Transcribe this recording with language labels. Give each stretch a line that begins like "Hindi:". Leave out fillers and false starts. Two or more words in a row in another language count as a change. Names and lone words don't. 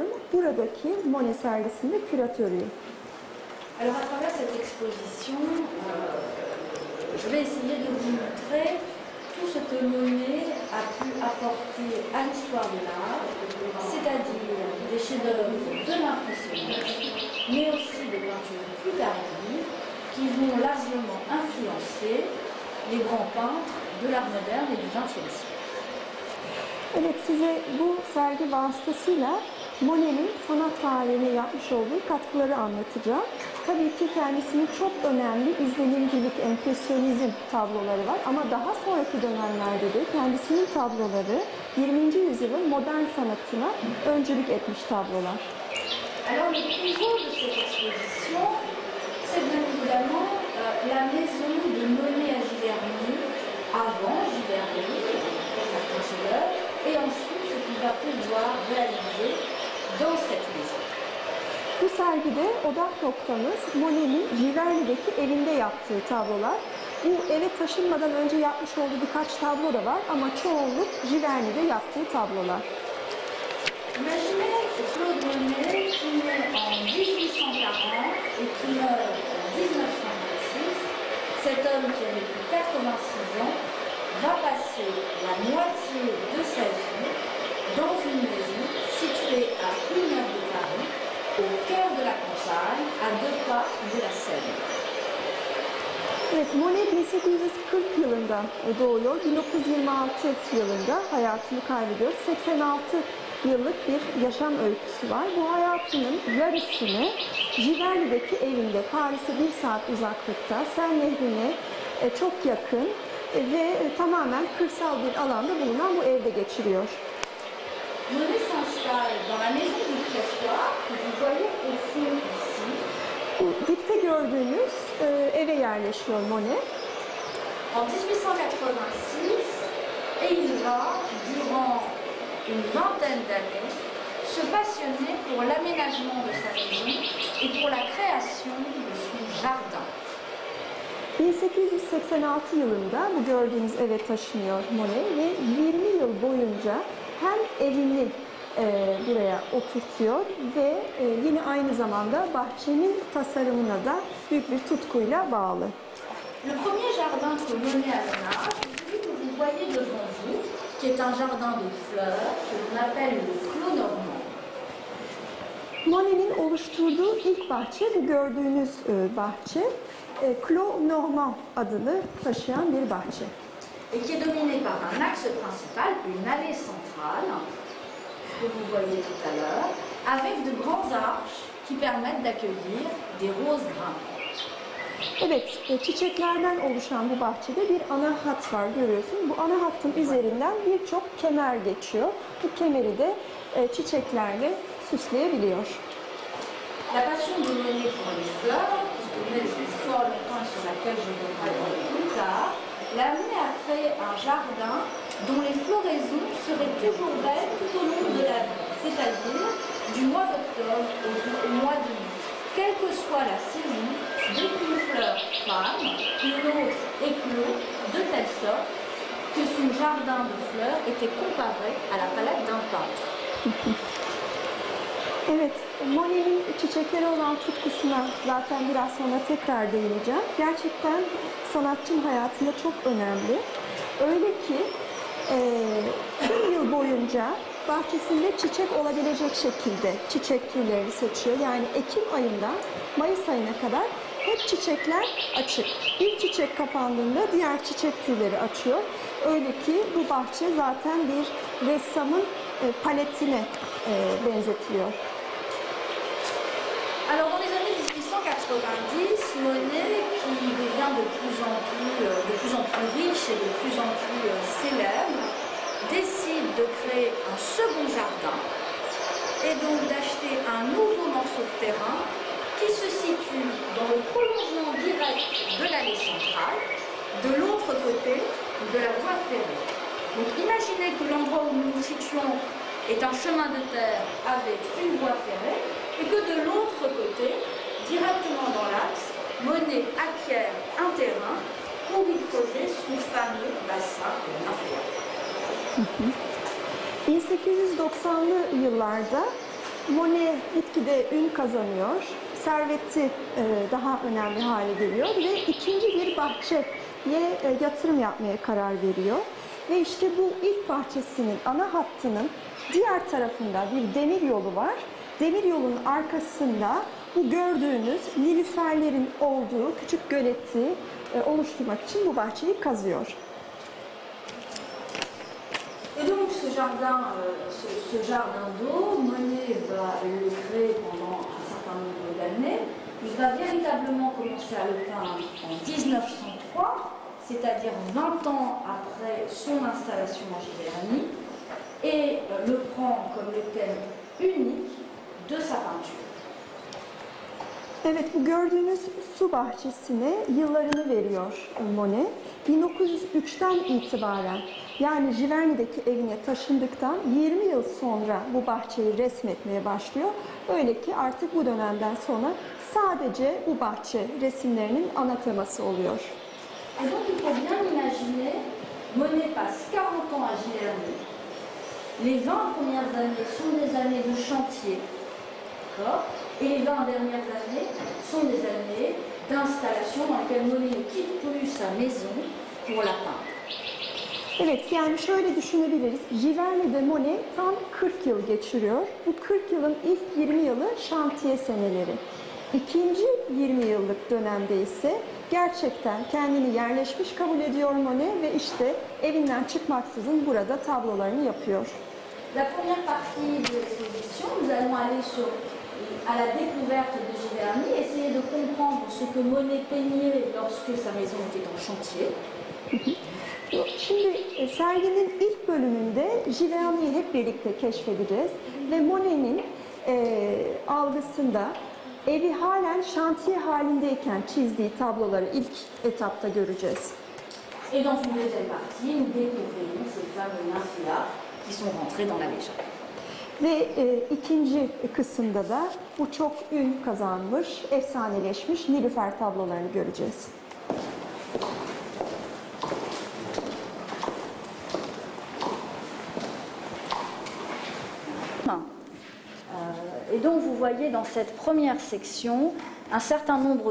Turkish: Buradaki Monet sergisinde küratörüyüm.
French: Alors à travers cette exposition, je vais essayer de vous montrer tout ce que Monet a pu apporter à l'histoire de l'art, c'est-à-dire des chefs-d'œuvre de l'impressionnisme, mais aussi des peintures plus tardives qui vont largement influencer les grands peintres de l'art moderne et du XXe siècle.
Turkish: Evet, size bu sergi vasıtasıyla Monet'in sanat tarihine yapmış olduğu katkıları anlatacağım. Tabii ki kendisinin çok önemli izlenimcilik, empresyonizm tabloları var ama daha sonraki dönemlerde de kendisinin tabloları 20. yüzyılın modern sanatına öncülük etmiş tablolar.
French: Alors le pivot de cette exposition, c'est bien évidemment la maison de Monet à Giverny, avant Giverny, certains chefs-d'œuvre, et ensuite ce qu'il va pouvoir réaliser dans cette maison.
Turkish: Bu sergide odak noktamız Monet'in Giverny'deki evinde yaptığı tablolar. Bu eve taşınmadan önce yapmış olduğu birkaç tablo da var ama çoğunluk Giverny'de yaptığı tablolar.
French: Imaginez Claude Monet qui naît en 1840 et qui meurt en 1926. Cet homme qui a vécu 86 ans va passer la moitié de sa vie dans une maison située à 1 heure de Paris, au cœur de la campagne, à 2 pas de la Seine.
Turkish: Evet, Monet 1840 yılında doğuyor. 1926 yılında hayatını kaybediyor. 86 yıllık bir yaşam öyküsü var. Bu hayatının yarısını Giverny'deki evinde, Paris'e 1 saat uzaklıkta, Seine Nehri'ne çok yakın ve tamamen kırsal bir alanda bulunan bu evde geçiriyor.
French: Monet s'installe dans la maison du pressoir que vous voyez au fond ici.
Turkish: Bu dipte gördüğünüz eve yerleşiyor Monet.
French: En 1886, et il va, durant une vingtaine d'années, se passionner pour l'aménagement de sa maison et pour la création de son jardin.
Turkish: 1886 yılında bu gördüğünüz eve taşınıyor Monet ve 20 yıl boyunca hem evini buraya oturtuyor ve yine aynı zamanda bahçenin tasarımına da büyük bir tutkuyla bağlı.
French: Le premier jardin que Monet aménage, c'est celui que vous voyez devant vous, qui est un jardin de fleurs que l'on appelle le Clos Normand.
Turkish: Monet'in oluşturduğu ilk bahçe, bu gördüğünüz bahçe, Clos Normand adını taşıyan bir bahçe.
French: Et qui est dominé par un axe principal, une allée centrale, que vous voyez tout à l'heure, avec de grandes arches qui permettent d'accueillir des roses grimpantes.
Turkish: Evet, çiçeklerden oluşan bu bahçede bir ana hat var, görüyorsun. Bu ana hattın üzerinden birçok kemer geçiyor. Bu kemeri de çiçeklerle süsleyebiliyor.
French: La passion de Monet pour les fleurs, que je connais depuis fort longtemps et sur laquelle je reviendrai plus tard, l'a amené à créer un jardin dont les floraisons seraient toujours belles tout au long de la vie, c'est-à-dire du mois d'octobre au mois de mai. Quelle que soit la saison, dès qu'une fleur fane, une autre éclot, de telle sorte que son jardin de fleurs était comparé à la palette d'un peintre.
Turkish: Evet, Monet'in çiçeklere olan tutkusuna zaten biraz sonra tekrar değineceğim. Gerçekten sanatçının hayatında çok önemli. Öyle ki tüm yıl boyunca bahçesinde çiçek olabilecek şekilde çiçek türlerini seçiyor. Yani Ekim ayından Mayıs ayına kadar hep çiçekler açık. Bir çiçek kapandığında diğer çiçek türleri açıyor. Öyle ki bu bahçe zaten bir ressamın paletine benzetiliyor.
French: Alors dans les années 1890, Monet, qui devient de plus en plus riche et de plus en plus célèbre, décide de créer un second jardin et donc d'acheter un nouveau morceau de terrain qui se situe dans le prolongement direct de l'allée centrale, de l'autre côté de la voie ferrée. Donc imaginez que l'endroit où nous nous situons est un chemin de terre avec une voie ferrée et que de l'autre côté, directement dans l'axe, Monet acquiert un terrain pour y creuser son fameux bassin nymphéen.
Turkish: 1890'lı yıllarda Monet gitgide ün kazanıyor, serveti daha önemli hale geliyor ve ikinci bir bahçeye yatırım yapmaya karar veriyor. Ve işte bu ilk bahçesinin ana hattının diğer tarafında bir demir yolu var. Demir yolunun arkasında bu gördüğünüz nilüferlerin olduğu küçük göleti oluşturmak için bu bahçeyi kazıyor.
French: Et donc ce jardin d'eau, Monet va le créer pendant un certain nombre d'années. Il va véritablement commencer à le peindre en 1903, c'est-à-dire 20 ans après son installation en Giverny, et le prend comme le thème unique de sa peinture.
Turkish: Evet, bu gördüğünüz su bahçesine yıllarını veriyor Monet. 1903'ten itibaren, yani Giverny'deki evine taşındıktan 20 yıl sonra bu bahçeyi resmetmeye başlıyor. Öyle ki artık bu dönemden sonra sadece bu bahçe resimlerinin ana teması oluyor.
French: Et donc il faut bien imaginer, Monet passe 40 ans à Giverny. Les 20 premières années sont des années de chantier, d'accord? Et les 20 dernières années sont des années d'installation dans lesquelles Monet ne quitte plus sa maison pour la peindre.
Turkish: Evet, yani şöyle düşünebiliriz. Giverny'de Monet tam 40 yıl geçiriyor. Bu 40 yılın ilk 20 yılı şantiye seneleri. İkinci 20 yıllık dönemde ise gerçekten kendini yerleşmiş kabul ediyor Monet ve işte evinden çıkmaksızın burada tablolarını yapıyor.
French: La première partie de l'exposition, nous allons aller à la découverte de Giverny, essayer de comprendre ce que Monet peignait lorsque sa maison était en chantier.
Turkish: Şimdi serginin ilk bölümünde Giverny'yi hep birlikte keşfedeceğiz ve Monet'in algısında evi halen şantiye halindeyken çizdiği tabloları ilk etapta göreceğiz.
French: Et dans une deuxième partie, nous découvrirons ces fameux nymphéas qui sont rentrés dans la légende.
Turkish: Ve ikinci kısımda da bu çok ün kazanmış, efsaneleşmiş nilüfer tablolarını göreceğiz.
French: Et donc vous voyez dans cette première section un certain nombre